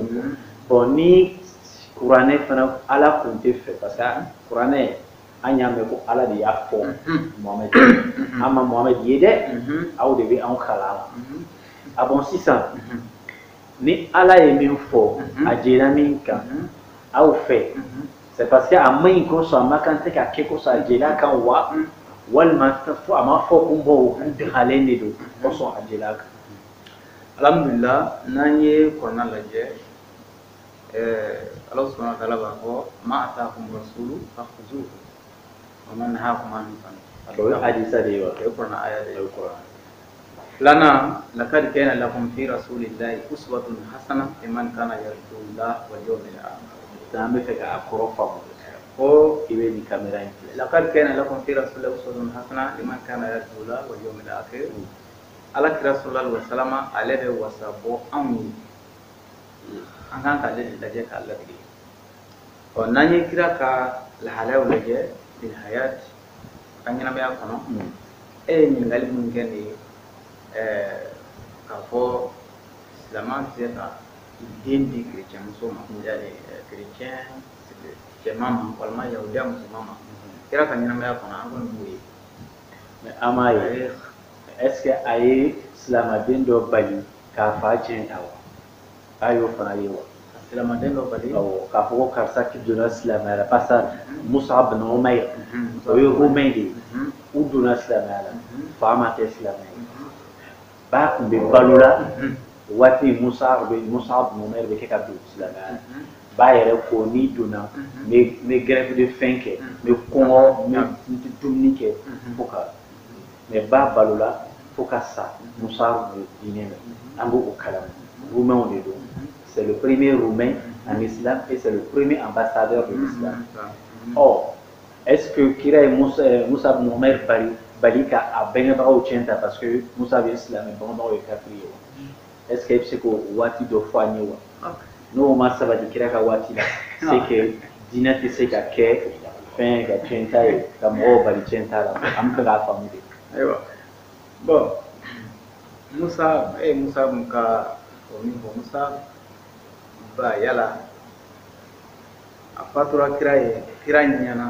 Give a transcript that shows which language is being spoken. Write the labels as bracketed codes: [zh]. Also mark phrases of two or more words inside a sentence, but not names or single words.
[bm] fɔ bon ni kuranɛ fana ala kun tɛ fɛ parce que kuranɛ an y'a mɛn ko ala de y'a fɔ Muhamɛdi an ma Muhamɛdi ye dɛ aw de bɛ anw kalan a la a bon sisan ni ala ye min fɔ a jɛra min kan aw fɛ [fr] c'est parce que [bm] a ma ɲi kosɔn a ma kan tɛ ka kɛ kosɔn a jɛra kan wa walima a ma fɔ ko bɔ u dagalen de don kosɔn a jɛra kan. Alhamdulillah n'an ye kɔnɔna lajɛ Ala [ar] سبحانه وتعالى [bm] b'a fɔ [ar] ما آتاكم الرسول فخذوه وما نهاكم عنه فانتهوا. [bm] O ye hadisa de ye wa? O ye kuranɛ aya de ye. [ar] Filanan لقد كان لكم في رسول الله أسوة حسنة لمن كان يرجو الله واليوم الآخر. [bm] An bɛ fɛ k'a kɔrɔ faamu ko i bɛ nin caméra in filɛ. [ar] لقد كان لكم في رسول الله أسوة حسنة لمن كان يرجو الله واليوم الآخر. [bm] Alakira [ar] صلى الله عليه وسلم [bm] ale bɛ wasa bɔ anw ye an kan k'ale de lajɛ k'a latigɛ n'an ye kira ka lahalayaw lajɛ [ar] بالحياة [bm] ka ɲɛnamaya kɔnɔ e ye ɲininkali minnu kɛ nin ye k'a fɔ silaman tɛ se ka den di kerecɛn muso ma yani kerecɛn cɛman ma walima yahudiya musoman ma kira ka ɲɛnamaya kɔnɔ an kɔni b'o ye mais an m'a ye [fr] est-ce que [bm] a ye silamaden dɔ bali k'a fa tiɲɛ awɔ a y'o fana ye wa silamaden dɔ bali awɔ k'a fɔ ko karisa donna silamɛya la [fr] parce que [bm] Mus'ab bin Umayr o ye Romain de ye u donna silamɛya la fa ma kɛ silamɛ ye ba tun bɛ balo la waati Mus'ab bin Umayr bɛ kɛ ka don silamɛya la ba yɛrɛ ko n'i donna n bɛ [fr] grève de faim [bm] kɛ n bɛ kɔngɔ n bɛ dumuni kɛ fo ka mais ba balo la fo ka sa Mus'ab diinɛ la an b'o kalama Roumains de don [fr] c'est le premier Roumain en islam et c'est le premier ambassadeur de l'islam. Or est-ce que [bm] kira ye Mus'ab bin Umayr bali ka a bɛnkɛbagaw tiɲɛ ta [fr] parce que [bm] Mus'ab ye silamɛ bɛnkɛbagaw ye kafiri ye wa [fr] est-ce que [bm] i bɛ se k'o waati dɔ fɔ an ye wa n'o ma sabati kira ka waati la [fr] c'est que [bm] diinɛ tɛ se ka kɛ fɛn ka tiɲɛ ta ye ka mɔgɔw bali tiɲɛ ta la an bɛ fɛ k'a faamu de. Ayiwa bon Musa mun ka o min fɔ Musa ba yala a fatura kira ye kira ɲɛna